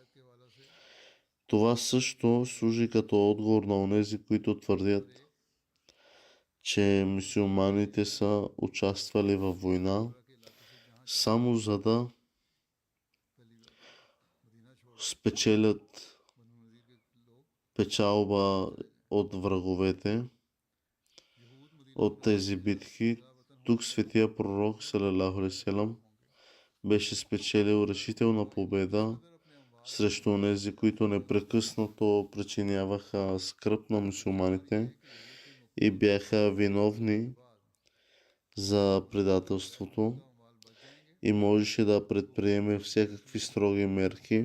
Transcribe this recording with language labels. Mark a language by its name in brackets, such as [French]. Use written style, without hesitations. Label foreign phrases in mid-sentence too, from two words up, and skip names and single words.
[Bulgarian] Това също служи като отговор на онези, които твърдят, че мюсюлманите са участвали във война само за да спечелят печалба от враговете от тези битки. Тук светия пророк [Arabic] صلى الله عليه وسلم [Bulgarian] беше спечелил решителна победа срещу онези, които непрекъснато причиняваха скръб на мюсюлманите и бяха виновни за предателството, и можеше да предприеме всякакви строги мерки.